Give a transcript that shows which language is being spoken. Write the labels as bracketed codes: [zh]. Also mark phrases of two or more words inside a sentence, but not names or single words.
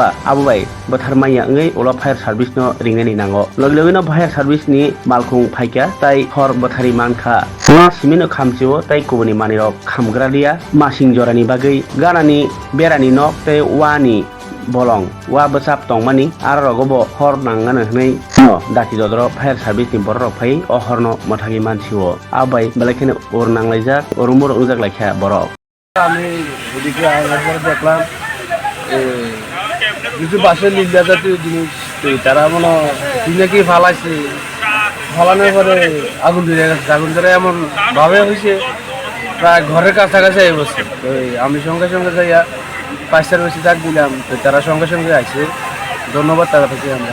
[trp] abubai botharmaya ngai ola [en] fire service [trp] no ringani nango loglogino no [en] fire service [trp] ni malkhung phaika tai hor bothari mankha simino khamchiwo tai kubuni manirok khamgralia masing jorani bagi ganani berani nok tai wani bolong wa besap tongmani aro rogobo hor nangana hnai no dati dodro [en] fire service [trp] ni borok phai o horno mathagi manchiwo abai belakene or nanglaijak orumor ungjak laikha borok [bn] আমি ওদিকে আসার দেখলাম কিছু বাসের লিজা জাতীয় জিনিস তারা মনে কি ফালাইছে ফালানোর পরে আগুন ধরে গেছে আগুন ধরে এমন ভাবে হয়েছে প্রায় ঘরের কাছাকাছি বসছে তো আমি সঙ্গে যাইয়া পাঁচটার বেশি ডাক দিলাম তো তারা সঙ্গে আসছে ধন্যবাদ তারা থেকে আমরা